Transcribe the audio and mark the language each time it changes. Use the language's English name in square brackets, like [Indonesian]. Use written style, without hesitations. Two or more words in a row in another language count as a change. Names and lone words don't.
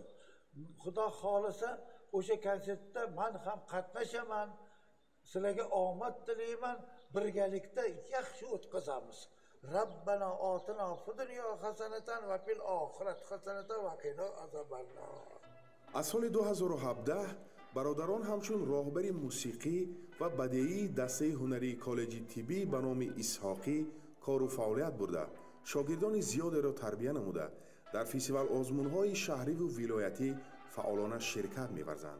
[Uzbek] Xudo xolasa o'sha konsertda men ham qatnashaman. Sizlarga omad tilayman. Birgalikda yaxshi o'tkazamiz. [Arabic] ربنا آتنا في الدنيا حسنة وفي الآخرة حسنة وقنا عذاب النار. [Tajik] از سال 2017 برادران همچون راهبر موسیقی و بدیعی دسته هنری کالج طبی به نام اسحاقی کار و فعالیت برده شاگردان زیاد را تربیت نموده در فستیوال آزمون‌های شهری و ولایتی فعالانه شرکت می‌ورزند.